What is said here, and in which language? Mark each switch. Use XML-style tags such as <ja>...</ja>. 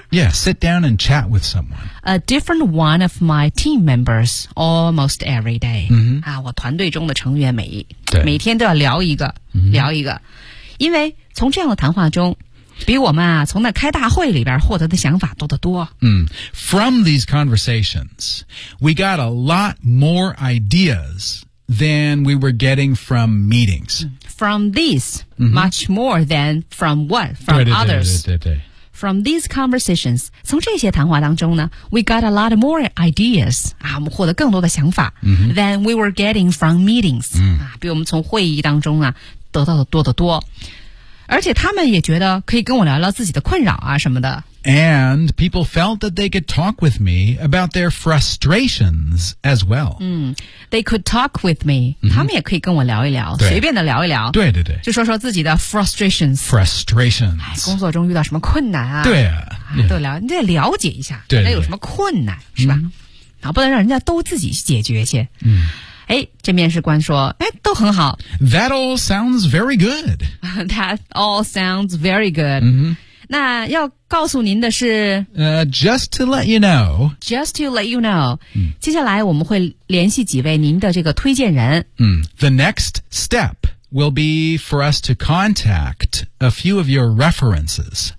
<en>Yeah, sit down and chat with someone A different one of my team members almost every day、 mm-hmm.</en> <zh>啊、我团队中的成员每天都要聊一个、</zh> <en>mm-hmm.</en> <zh>聊一个因为从这样的谈话中比我们啊从那开大会里边获得的想法多得多。</zh> <en>嗯 ,from these conversations, we got a lot more ideas than we were getting from meetings. From these,、mm-hmm. much more than from what? From</en> <zh>对对对</zh> <en>others.</en> <zh>对对对对</zh> <en>from these conversations,</en> <zh>从这些谈话当中呢</zh> <en>we got a lot more ideas,</en> <zh>啊我们获得更多的想法、</zh> <en>mm-hmm. than we were getting from meetings,、 mm-hmm.</en> <zh>啊比我们从会议当中啊得到的多得多。而且他们也觉得可以跟我聊聊自己的困扰啊什么的。</zh> <en>And people felt that they could talk with me about their frustrations as well. 嗯 ,they could talk with me.、 Mm-hmm.</en> <zh>他们也可以跟我聊一聊随便的聊一聊。对对对。就说说自己的 frustrations。</zh> <en>frustrations、</en> <zh>哎。工作中遇到什么困难啊对啊。Yeah. 都聊你得了解一下。对。人家有什么困难是吧、</zh> <en>mm-hmm.</en> <zh>然后不能让人家都自己解决去。嗯、mm.。哎，这面试官说，哎，都很好。</zh> <en>That all sounds very good. That all sounds very good.、 Mm-hmm.</en> <zh>那要告诉您的是、</zh> <en>just to let you know. Just to let you know.、 Mm.</en> <zh>接下来我们会联系几位您的这个推荐人。嗯、mm.</zh> <en>，The next step will be for us to contact a few of your references.</en>